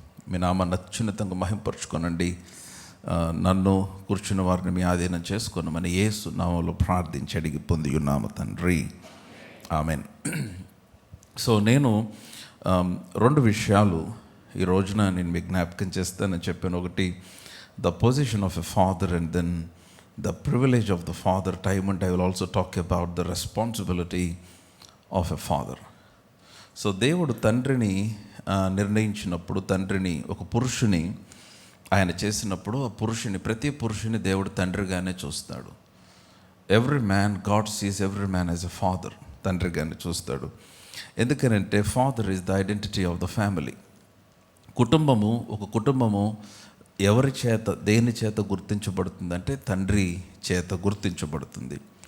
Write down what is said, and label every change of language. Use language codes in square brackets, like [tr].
[te] మీ నామాన్ని అత్యున్నతంగా మహింపరచుకోనండి. నన్ను కూర్చున్న వారిని మీ ఆధీనం చేసుకొనమని యేసు నామములో ప్రార్థించి అడిగి పొంది ఉన్నాము తండ్రి, ఆమెన్. సో నేను 2 విషయాలు ఈ రోజున నేను మీకు జ్ఞాపకం చేస్తానని చెప్పాను. [en] ఒకటి, the position of a father, and then the privilege of the father. Time and I will also talk about the responsibility of a father. [te] So దేవుడు తండ్రిని నిర్ణయించినప్పుడు, తండ్రిని ఒక పురుషుని ఆయన చేసినప్పుడు, ఆ పురుషుని, ప్రతి పురుషుని దేవుడు తండ్రిగానే చూస్తాడు. [en] Every man, God sees every man as a father. [te] తండ్రిగానే చూస్తాడు. ఎందుకనంటే [en] Father is the identity of the family. [te] ఒక కుటుంబము ఎవరి చేత, దేని చేత గుర్తించబడుతుందంటే తండ్రి చేత గుర్తించబడుతుంది.